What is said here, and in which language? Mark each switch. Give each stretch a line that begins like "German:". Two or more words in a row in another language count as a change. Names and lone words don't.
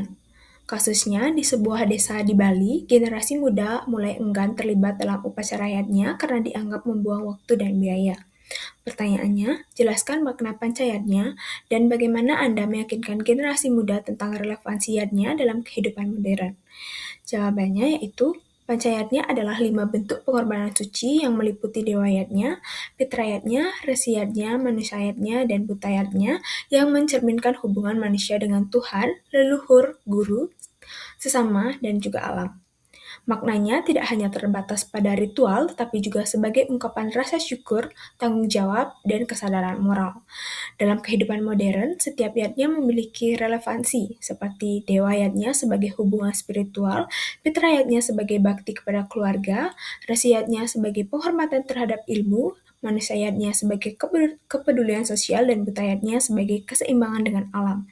Indonesian: Kasusnya, di sebuah desa di Bali, generasi muda mulai enggan terlibat dalam upacara yatnya karena dianggap membuang waktu dan biaya. Pertanyaannya, jelaskan makna pancayatnya dan bagaimana Anda meyakinkan generasi muda tentang relevansi yatnya dalam kehidupan modern. Jawabannya yaitu, pancayatnya adalah 5 bentuk pengorbanan suci yang meliputi dewayatnya, fitrayatnya, resiyatnya, manusiayatnya, dan butayatnya yang mencerminkan hubungan manusia dengan Tuhan, leluhur, guru, sesama, dan juga alam. Maknanya tidak hanya terbatas pada ritual, tetapi juga sebagai ungkapan rasa syukur, tanggung jawab, dan kesadaran moral. Dalam kehidupan modern, setiap yatnya memiliki relevansi, seperti dewa yatnya sebagai hubungan spiritual, fitrayatnya sebagai bakti kepada keluarga, resiyatnya sebagai penghormatan terhadap ilmu, manusiayatnya sebagai kepedulian sosial, dan butayatnya sebagai keseimbangan dengan alam.